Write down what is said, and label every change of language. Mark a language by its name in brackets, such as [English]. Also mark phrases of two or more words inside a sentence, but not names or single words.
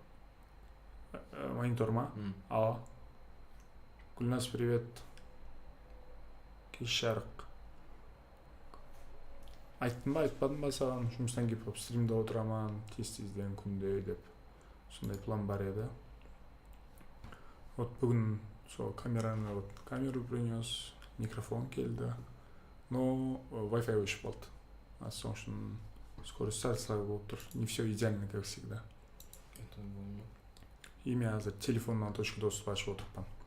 [Kazakh] Монитор ма? Алло. Гүлназ, привет. Кеш жарық. Айттым ба, айтпадым ба саған? Жұмыстан келіп стримде отыраман, тез-тезден күнде деп. Сондай план бар еді. Вот бүгін сол камераны, [Russian] вот камеру принес, [Kazakh] микрофон келді. Но Wi-Fi өшіп қалды. Соң үшін скорость сәл-сәл болып тұр. [Russian] Не все идеально, как всегда. [Kazakh] Это болмайды. И мен азыр телефоннан [Russian] точка доступ [Kazakh] ашып отырмын.